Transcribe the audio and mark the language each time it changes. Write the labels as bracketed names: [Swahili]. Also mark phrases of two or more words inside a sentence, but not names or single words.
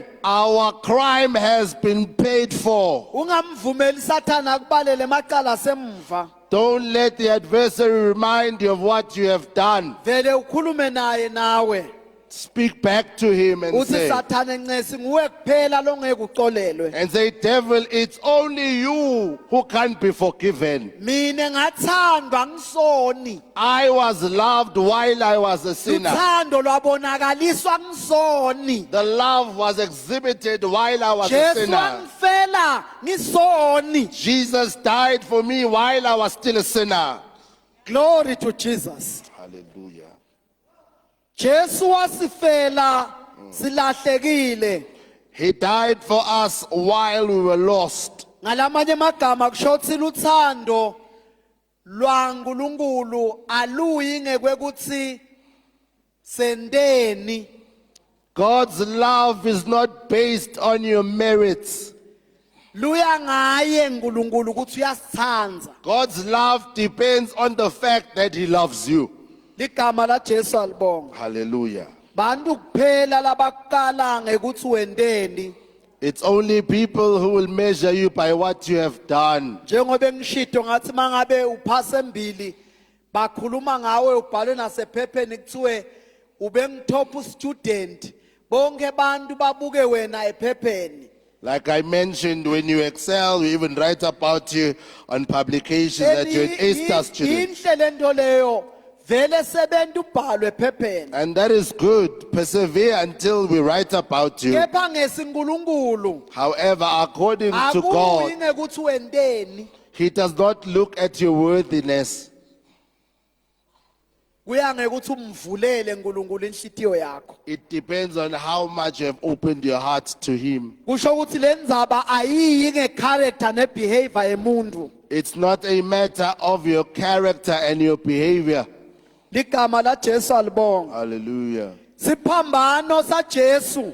[English] Our crime has been paid for. [Swati] Ungamvumeli Sathana akubalele emacala semva. [English] Don't let the adversary remind you of what you have done. [Swati] Vele ukhulume naye nawe. [English] speak back to him and [Swati] uthi [English] say, [Swati] Sathane Ncesi nguwe kuphela longeke uxolelwe. [English] and say, devil, it's only you who can't be forgiven. [Swati] Mina ngathandwa ngisoni. [English] I was loved while I was a sinner. [Swati] Uthando lwabonakaliswa ngisoni. [English] The love was exhibited while I was a [Swati] Jesu [English] sinner. [Swati] wangifela ngisoni. [English] Jesus died for me while I was still a sinner. Glory to Jesus. Hallelujah. [Swati] Jesu wasifela silahlekile. [English] He died for us while we were lost. [Swati] Ngalamanye amagama kusho ukuthi luthando lwaNkulunkulu aluyi ngekuthi sendeni. [English] God's love is not based on your merits. [Swati] Luya ngaye uNkulunkulu ukuthi uyasithanda. [English] God's love depends on the fact that he loves you. [Swati] Ligama la Jesu alibonga. [English] Hallelujah. [Swati] Bantu kuphela labaqala ngekuthi wendeni. [English] It's only people who will measure you by what you have done. [Swati] Njengoba ngishito ngathi mangabe uphase embili bakhuluma ngawe ubhalwe nasephepheni kuthiwe ubengitop student bonke bantu babuke wena ephepheni. [English] Like I mentioned, when you excel, we even write about you on publications that you're an A-star student. [Swati] Inhle lento leyo vele sebentu ubhalwe ephepheni. [English] And that is good. Persevere until we write about you. [Swati] Kepha ngesiNkulunkulu [English] However, according to [Swati] akuyi [English] God, [Swati] ngekuthi wendeni. [English] he does not look at your worthiness. [Swati] Kuya ngekuthi umvulele uNkulunkulu inhlitiyo yakho. [English] It depends on how much you have opened your heart to him. [Swati] Kusho ukuthi lendzaba ayiyi ngecharacter nebehavior emuntu. [English] It's not a matter of your character and your behavior. [Swati] Ligama la Jesu alibonga. [English] Hallelujah. [Swati] Siphambano sa Jesu